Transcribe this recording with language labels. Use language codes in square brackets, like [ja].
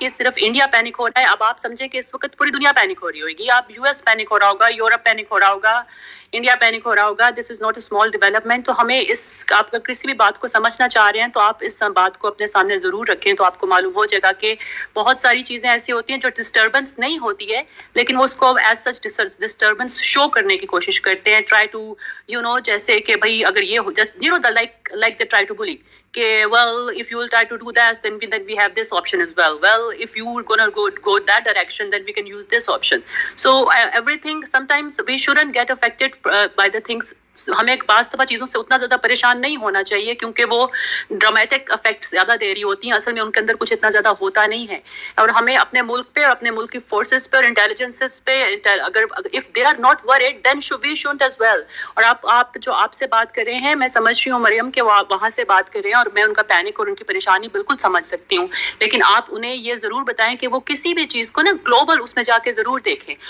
[hi] कि सिर्फ India panic हो रहा है, अब आप समझें कि इस वक्त पूरी दुनिया पैनिक हो रही होगी, आप यूएस पैनिक हो रहा होगा, यूरोप पैनिक हो रहा होगा, इंडिया पैनिक हो रहा होगा. [en] This is not a small development. [hi] तो हमें इस आप अगर किसी भी बात को समझना चाह रहे हैं तो आप इस बात को अपने सामने जरूर रखें, तो आपको मालूम हो जाएगा कि बहुत सारी चीजें ऐसी होती हैं जो डिस्टर्बेंस नहीं होती है, लेकिन वो उसको एज सच डिस्टर्बेंस शो करने की कोशिश करते हैं. [en] try to [hi] जैसे कि भाई अगर ये हो, [en] Just the like they try to bully कि well if you will try to do that then we have this option as well if you are gonna go that direction then we can use this option. So everything, sometimes we shouldn't get affected by the things. [hi] हमें बाज़ दफ़ा चीज़ों से उतना ज़्यादा परेशान नहीं होना चाहिए क्योंकि वो ड्रामेटिक इफेक्ट ज़्यादा दे रही होती हैं, असल में उनके अंदर कुछ इतना ज़्यादा होता नहीं है. और हमें अपने मुल्क पे और अपने मुल्क की फोर्सेस पे और इंटेलिजेंसेस पे अगर [en] If they are not worried then we should as well. [hi] और आप जो आपसे बात कर रहे हैं, मैं समझ रही हूँ मरियम कि वो आप वहाँ से बात कर रहे हैं और मैं उनका पैनिक और उनकी परेशानी बिल्कुल समझ सकती हूँ, लेकिन आप उन्हें ये ज़रूर बताएं कि वो किसी भी चीज़ को ना ग्लोबल उसमें जाके ज़रूर देखें.